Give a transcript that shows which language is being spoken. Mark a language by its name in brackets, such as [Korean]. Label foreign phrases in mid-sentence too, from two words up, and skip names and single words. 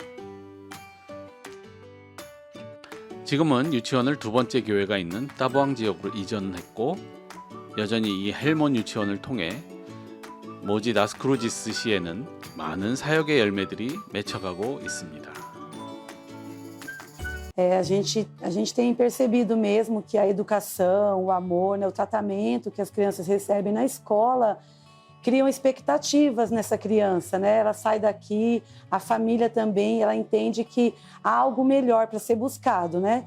[Korean] 지금은 유치원을 두 번째 교회가 있는 따보앙 지역으로 이전했고 여전히 이 헬몬 유치원을 통해 모지 나스크루지스 시에는 많은 사역의 열매들이 맺혀가고 있습니다. [Portuguese] A gente tem percebido mesmo que a educação, o amor, né, o tratamento que as crianças recebem na escola criam expectativas nessa criança, né? Ela sai daqui, a família também, ela entende que há algo melhor para ser buscado, né?